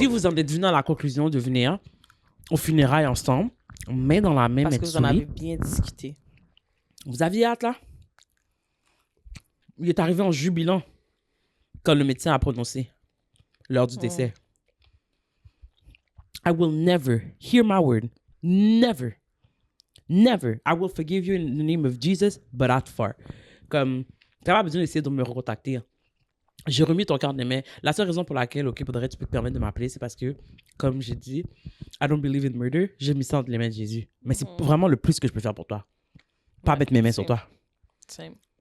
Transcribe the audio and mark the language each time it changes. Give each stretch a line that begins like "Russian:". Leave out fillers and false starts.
French: si vous en êtes venu à la conclusion de venir aux funérailles ensemble, main dans la main, Parce que vous en Metsuri, avez bien discuté. vous aviez hâte là? Il est arrivé en jubilant quand le médecin a prononcé l'heure du décès.
English: I will never, hear my word, never, never, I will forgive you in the name of Jesus, but at far.
French: Comme, t'as pas besoin d'essayer de me recontacter. J'ai remis ton carte de main. La seule raison pour laquelle, OK, Audrey, tu peux te permettre de m'appeler, c'est parce que, comme j'ai dit,
English: I don't believe in murder,
French: j'ai mis ça entre les mains de Jésus. Mais c'est vraiment le plus que je peux faire pour toi. Pas Ouais, mettre mes mains sur
English: same.
French: toi.
English: Same.